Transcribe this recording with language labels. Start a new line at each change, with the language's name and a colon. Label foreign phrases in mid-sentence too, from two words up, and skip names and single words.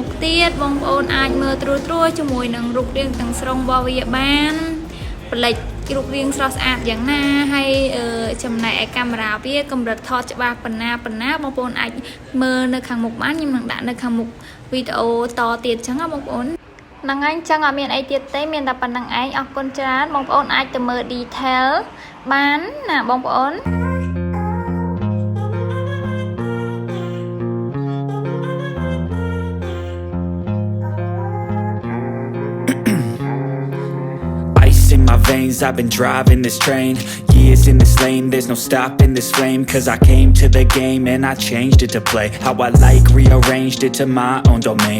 Khmer: ទៀតបងប្អូនអាចមើលត្រួសជាមួយនឹងរូបរាងទាំងស្រុងរបស់វាបានប្លែករូបរាងស្រស់ស្អាតយ៉ាងណាហើយចំណែកឯកាមេរ៉ាវាកម្រិតថតច្បាស់ប៉ុណ្ណាបងប្អូនអាចមើលនៅខាងមុខបានខ្ញុំនឹងដាក់នៅខាងមុខវីដេអូតទៀតអញ្ចឹងណាបងប្អូនហ្នឹងហើយអញ្ចឹងអត់មានអីទៀតទេមានតែប៉ុណ្្នឹងឯងអរគុណច្រើនបងប្អូនអាចទៅមើល detail បានណាបងប្អូន
English: In my veins, I've been driving this train. Years in this lane, there's no stopping this flame. Cause I came to the game and I changed it to play how I like, rearranged it to my own domain.